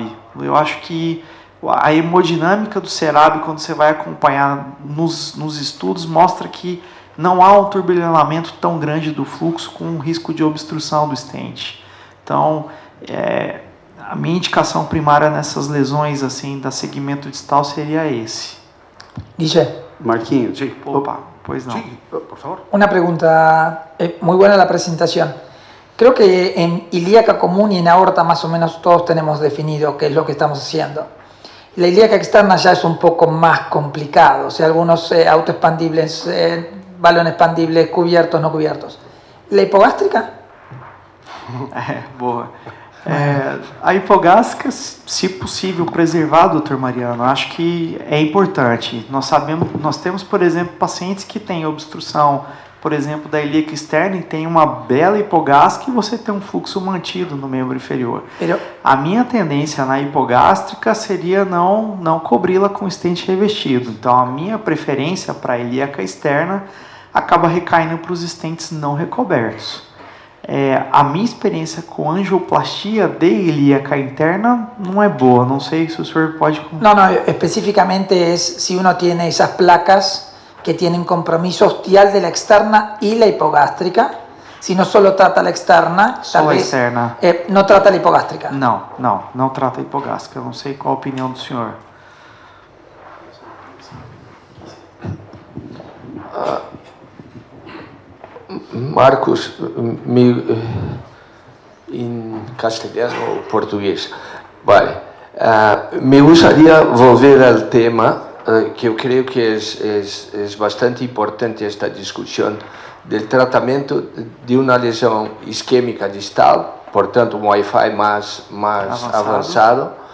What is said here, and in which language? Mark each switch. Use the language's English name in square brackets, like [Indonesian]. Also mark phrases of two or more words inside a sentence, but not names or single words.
[Portuguese] Eu acho que a hemodinâmica do CERAB, quando você vai acompanhar nos estudos, mostra que não há um turbilhonamento tão grande do fluxo com um risco de obstrução do stent. Então, a minha indicação primária nessas lesões assim, da segmento distal seria esse. [Spanish] Guille. Marquinhos, sí. Opa, pues no. Sí, por favor. Una pregunta, muy buena la presentación. Creo que en ilíaca común y en aorta más o menos todos tenemos definido qué es lo que estamos haciendo. La ilíaca externa ya es un poco más complicado, o sea, algunos autoexpandibles, balón expandibles, cubiertos, no cubiertos. ¿La hipogástrica? [Portuguese] Boa. A hipogástrica, se possível, preservar, doutor Mariano, acho que é importante. Nós temos, por exemplo, pacientes que têm obstrução, por exemplo, da ilíaca externa e tem uma bela hipogástrica e você tem um fluxo mantido no membro inferior. A minha tendência na hipogástrica seria não cobri-la com stent revestido. Então, a minha preferência para a ilíaca externa acaba recaindo para os stents não recobertos. A minha experiência com angioplastia de ilíaca interna não é boa. Não sei se o senhor pode... [Spanish] No, específicamente es si uno tiene esas placas que tienen compromiso ostial de la externa y la hipogástrica. Si no solo trata la externa, [Portuguese] Só a externa. [Spanish] No trata la hipogástrica. [Portuguese] Não trata a hipogástrica. Eu não sei qual a opinião do senhor. [Spanish] Marcos, en castellano o portugués. Vale. Me gustaría volver al tema, que yo creo que es bastante importante esta discusión, del tratamiento de una lesión isquémica distal, por tanto un Wi-Fi más avanzado.